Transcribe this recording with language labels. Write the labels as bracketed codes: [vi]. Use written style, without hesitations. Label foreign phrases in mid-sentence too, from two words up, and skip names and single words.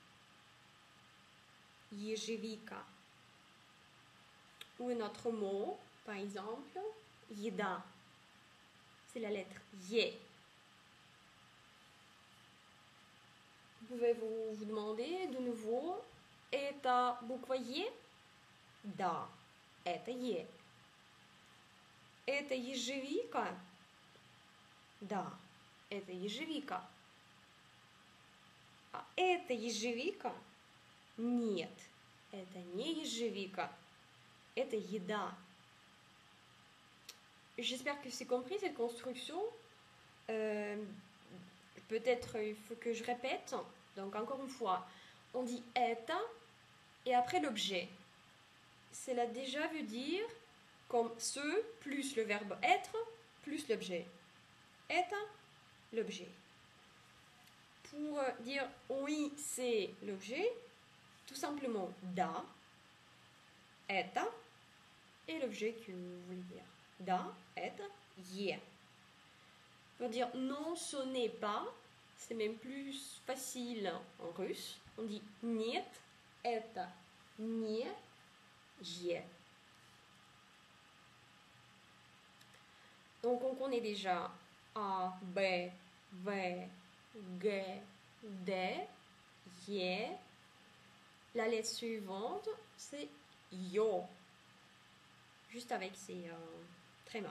[ru] Ежевика. [fr] Ou un autre mot, par exemple, еда. C'est la lettre Y. Vous pouvez vous demander de nouveau, [ru] это буква Е? Да, это Е. Это ежевика? Да, это ежевика. А это ежевика? Нет, это не ежевика. Это еда. [fr] J'espère que c'est compris cette construction. Peut-être il faut que je répète. Donc encore une fois, on dit это et après l'objet. Cela déjà veut dire comme ce plus le verbe être plus l'objet. Это, l'objet. Pour dire oui, c'est l'objet, tout simplement [ru] да, это [fr] et l'objet que vous voulez dire. [ru] Да, это, е. [fr] Pour dire non, ce n'est pas, c'est même plus facile en russe. On dit [ru] нет, это не е. [fr] Donc on connaît déjà A, B, V, G, D, Y. La lettre suivante, c'est Yo. Juste avec ces trémas.